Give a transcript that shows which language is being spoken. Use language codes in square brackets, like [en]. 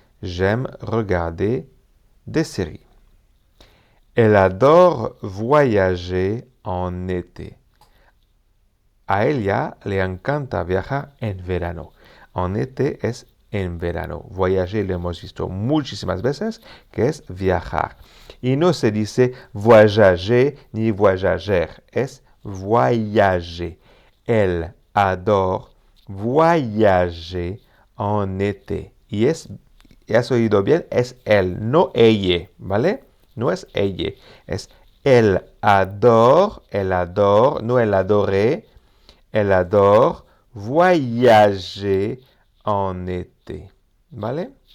[fr] J'aime regarder des séries. Elle adore voyager en été. [es] A ella le encanta viajar en verano. [fr] En été [es] es en verano. Voyager lo hemos visto muchísimas veces, que es viajar. Y no se dice voyager ni voyager, es voyager. [fr] Elle adore voyager en été. [es] Y has oído bien, es él, no ella, ¿vale? No es ella, es elle adore, no elle adore, [fr] elle adore voyager en été, [es] ¿vale?